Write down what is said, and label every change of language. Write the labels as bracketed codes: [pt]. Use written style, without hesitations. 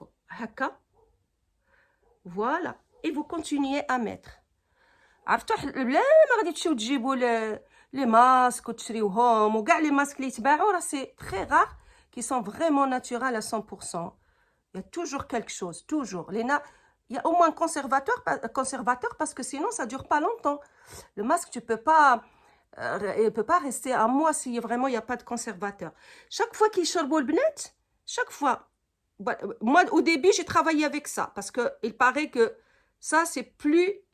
[fr] Haka. Voilà. Et vous continuez à mettre. [ar] عرفتوا لا ما غادي تمشيو تجيبوا لي ماسك وتشريوهم وكاع لي ماسك اللي يتباعوا راه سي تري رار [fr] qui sont vraiment naturels à 100%. Il y a toujours quelque chose, toujours. Il y a au moins conservateur parce que sinon ça dure pas longtemps. Le masque, tu peux pas il peut pas rester un mois si vraiment il n'y a pas de conservateur. Chaque fois qu'ils charbonnent le benet, chaque fois. Moi, au début, j'ai travaillé avec ça parce que il paraît que ça, c'est plus...